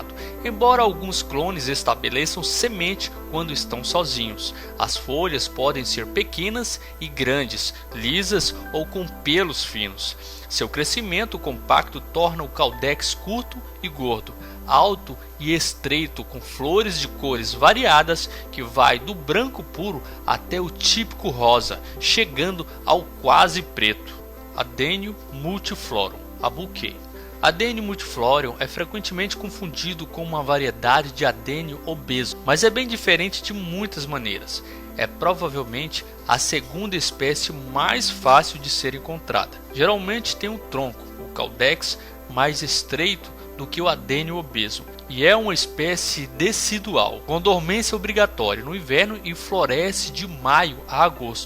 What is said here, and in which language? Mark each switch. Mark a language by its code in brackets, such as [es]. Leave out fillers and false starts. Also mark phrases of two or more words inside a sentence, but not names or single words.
[pt] Embora alguns clones estabeleçam semente quando estão sozinhos, as folhas podem ser pequenas e grandes, lisas ou com pelos finos. Seu crescimento compacto torna o caudex curto e gordo, alto e estreito, com flores de cores variadas que vai do branco puro até o típico rosa, chegando ao quase preto. Adênio multiflorum, Abuquê. Adênio multiflorum é frequentemente confundido com uma variedade de Adênio obeso, mas é bem diferente de muitas maneiras. É provavelmente a segunda espécie mais fácil de ser encontrada. Geralmente tem um tronco, o caudex, mais estreito do que o Adênio obeso, e é uma espécie decidual, com dormência obrigatória no inverno e floresce de maio a agosto.